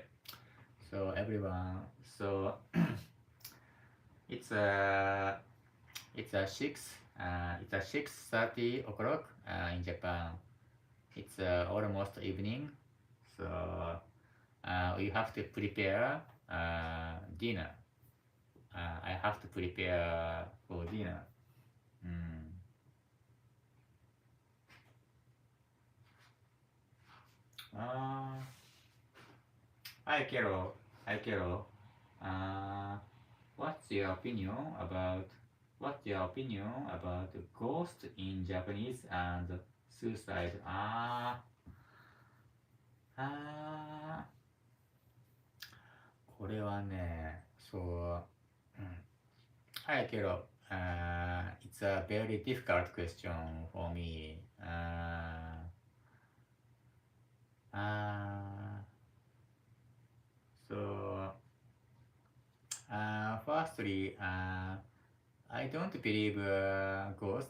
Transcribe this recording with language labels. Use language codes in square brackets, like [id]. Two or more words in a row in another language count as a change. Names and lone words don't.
[en] So everyone, so it's a it's a 6:30 o'clock in Japan. It's almost evening, so we have to prepare dinner. I have to prepare for dinner. Mm. Uh, Hi Carol. Hi Carol. Uh, what's your opinion about ghost in Japanese and suicide? [ja] Ah, これはね、そう、うん。 [en] Hi Carol. It's a very difficult question for me. Uh, so, firstly, I don't believe a ghost.